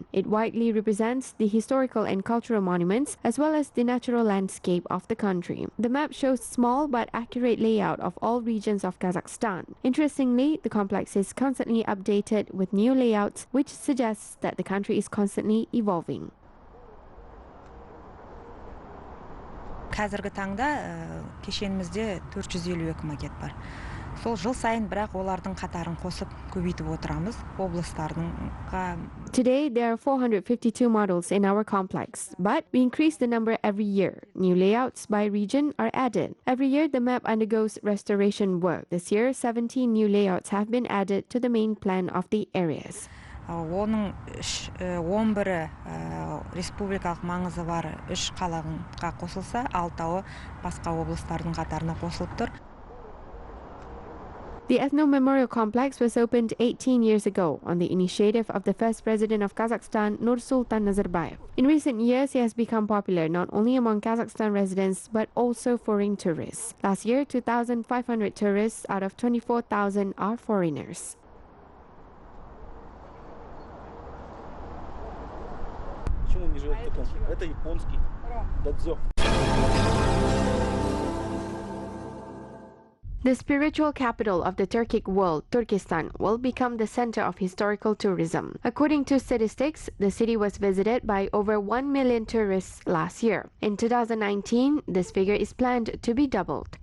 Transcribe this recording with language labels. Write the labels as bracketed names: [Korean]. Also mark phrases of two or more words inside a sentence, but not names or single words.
[English] It widely represents the historical and cultural monuments as well as the natural landscape of the country. The map shows small but accurate layout of all regions of Kazakhstan. Interestingly, the complex is constantly updated with new layouts, which suggests that the country is constantly evolving. [Kazakh] Қазіргі таңда кешенімізде 452 макет бар. Сол жыл сайын бірақ олардың қатарын қосып көбейтіп отырамыз облыстардың. [English] Today there are 452 models in our complex, but we increase the number every year. New layouts by region are added. Every year the map undergoes restoration work. This year 17 new layouts have been added to the main plan of the areas. [Kazakh] Оның 11-і республикалық маңызы бар 3 қалаға қосылса, 6-ы басқа облыстардың қатарына қосылып тұр. [English] The Ethno-memorial complex was opened 18 years ago on the initiative of the first president of Kazakhstan, Nursultan Nazarbayev. In recent years, it has become popular not only among Kazakhstan residents but also foreign tourists. Last year, 2,500 tourists out of 24,000 are foreigners. [Russian] Это японский. Дадзё. [English] The spiritual capital of the Turkic world, Turkistan, will become the center of historical tourism. According to statistics, the city was visited by over 1 million tourists last year. In 2019, this figure is planned to be doubled.